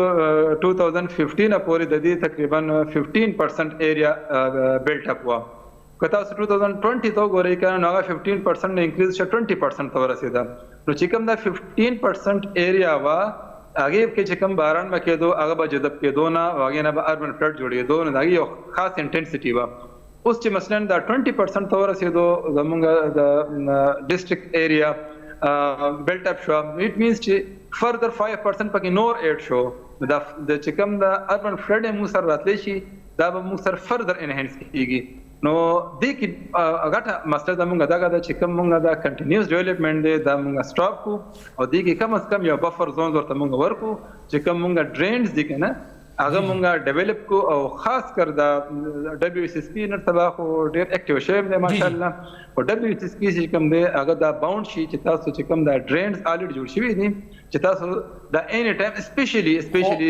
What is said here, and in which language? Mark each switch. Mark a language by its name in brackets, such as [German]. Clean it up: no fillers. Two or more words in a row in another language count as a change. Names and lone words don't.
[Pashto] 2015 پورې د دې تقریبا 15% [English] area built up [Pashto] وه کتا 2020 ته ګورئ کنه نو هغه 15% نه انکریز شه 20% ته ورسېده نو چې کوم دا 15% ایریا وا هغه کې چې کوم باران مکیدو هغه به جذب کېدو نه هغه نه به [English] urban flood [Pashto] جوړېدو نو دا یو خاص انټنسټي وا اوس چې مثلا دا 20% ته ورسېدو زمونږ د [English] district area built up [Pashto] شو [English] it means [Pashto] چې further 5% پکې نور اډ شو دا د چې کوم د [English] urban flood [Pashto] مو سره راتلی شي دا به مو سره further enhance کیږي نو دې کې غټه مسله زمونږ دغه د چې کوم مونږ دا [English] continuous development [Pashto] دی دا مونږ سټاپ کو او دې کې [Urdu] کم از کم [Pashto] یو [English] buffer zone [Pashto] ورته مونږ ورکو چې کوم مونږ ډرینز دي کنه هغه مونږه ډیولپ کو او [Urdu] خاص کر [Pashto] دا دبليو اس اس پی نن سبا خو ډیر اکټیو شوی دی ماشاءالله او دبليو اس اس پی چې کوم دی هغه دا باوند شي چې تاسو چې کوم دا ډرینز الریډي جوړ شوی دي چې تاسو دا [English] any time specially